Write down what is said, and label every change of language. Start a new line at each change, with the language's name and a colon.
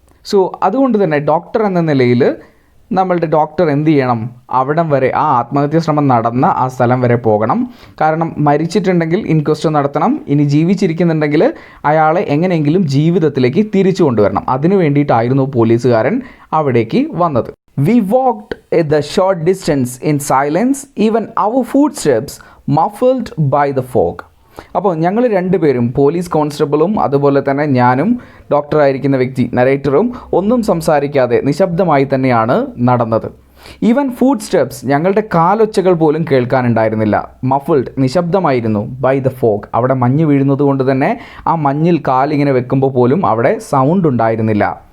Malayalam: So അതുകൊണ്ട് തന്നെ doctor എന്ന നിലയിൽ നമ്മളുടെ ഡോക്ടർ എന്ത് ചെയ്യണം, അവിടം വരെ, ആ ആത്മഹത്യാശ്രമം നടന്ന ആ സ്ഥലം വരെ പോകണം. കാരണം മരിച്ചിട്ടുണ്ടെങ്കിൽ ഇൻക്വസ്റ്റ് നടത്തണം, ഇനി ജീവിച്ചിരിക്കുന്നുണ്ടെങ്കിൽ അയാളെ എങ്ങനെയെങ്കിലും ജീവിതത്തിലേക്ക് തിരിച്ചു കൊണ്ടുവരണം. അതിനു വേണ്ടിയിട്ടായിരുന്നു പോലീസുകാരൻ അവിടേക്ക് വന്നത്.
English: We walked the short distance in silence. Even our footsteps muffled by the fog.
Malayalam: അപ്പോൾ ഞങ്ങൾ രണ്ടുപേരും, പോലീസ് കോൺസ്റ്റബിളും അതുപോലെ തന്നെ ഞാനും ഡോക്ടറായിരിക്കുന്ന വ്യക്തി നരേറ്ററും ഒന്നും സംസാരിക്കാതെ നിശബ്ദമായി തന്നെയാണ് നടന്നത്.
English: even footsteps,
Malayalam: ഞങ്ങളുടെ കാലൊച്ചകൾ പോലും കേൾക്കാനുണ്ടായിരുന്നില്ല. മഫിൾഡ്, നിശബ്ദമായിരുന്നു.
English: by the fog,
Malayalam: അവിടെ മഞ്ഞ് വീഴുന്നത് കൊണ്ട് തന്നെ ആ മഞ്ഞിൽ കാലിങ്ങനെ വെക്കുമ്പോൾ പോലും അവിടെ സൗണ്ട് ഉണ്ടായിരുന്നില്ല.